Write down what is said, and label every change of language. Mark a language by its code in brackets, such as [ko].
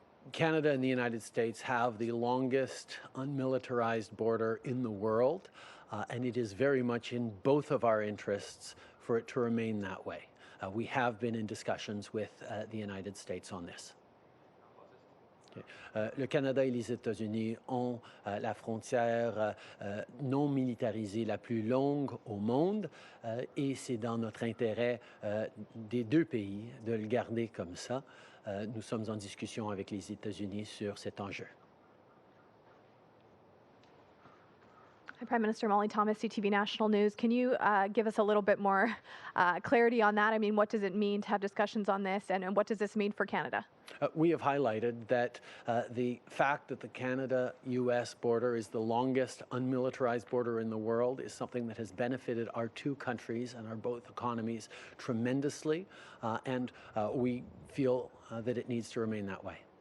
[en] Canada and the United States have the longest unmilitarized border in the world, and it is very much in both of our interests for it to remain that way. We have been in discussions with the United States on this. [fr] Le Canada et les États-Unis ont la frontière non militarisée la plus longue au monde et c'est dans notre intérêt des deux pays de le garder comme ça. Nous sommes en discussion avec les États-Unis sur cet enjeu. [en] Hi, Prime Minister Molly Thomas, CTV National News. Can you give us a little bit more clarity on that? I mean, what does it mean to have discussions on this, and what does this mean for Canada? We have highlighted that the fact that the Canada-U.S. border is the longest unmilitarized border in the world is something that has benefited our two countries and our both economies tremendously, and we feel that it needs to remain that way.